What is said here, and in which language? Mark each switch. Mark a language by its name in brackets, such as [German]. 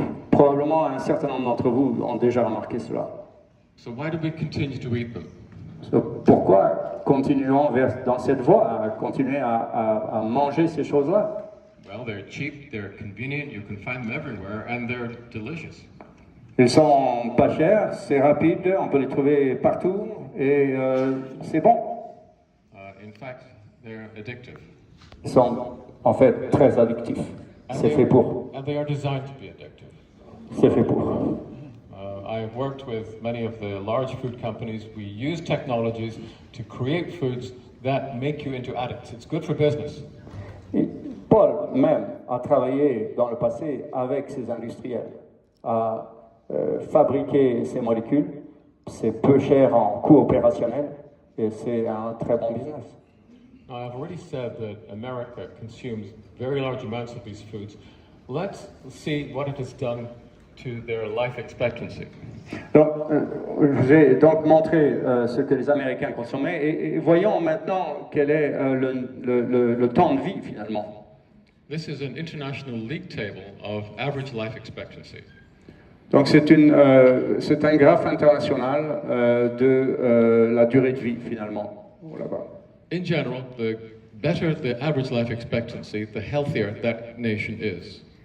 [French] Probablement un certain nombre d'entre vous ont déjà remarqué cela. [English] So why do we continue to eat them? [French] Pourquoi continuons dans cette voie, à continuer à manger ces choses-là? [English] Well, they're cheap, they're convenient, you can find them everywhere, and they're delicious. [French] Ils sont pas chers, c'est rapide, on peut les trouver partout, et c'est bon. [English] In fact, they're addictive. [French] Ils sont en fait très addictifs. C'est fait pour. [English] And they are designed to be addictive. [French] C'est fait pour. [English] I've worked with many of the large food companies. We use technologies to create foods that make you into addicts. It's good for business. [French] Paul, même a travaillé dans le passé avec ces industriels à fabriquer ces molécules. C'est peu cher en coût opérationnel et c'est un très bon business. [English] I've already said that America consumes very large amounts of these foods. Let's see what it has done to their life expectancy. [French] Donc, je vous ai donc montré ce que les Américains consommaient et voyons maintenant quel est le temps de vie finalement. [English] This is an international league table of average life expectancy. [French] Donc c'est un graphe international de la durée de vie finalement. Là-bas. [English] In general, the better the average life expectancy, the healthier that nation is.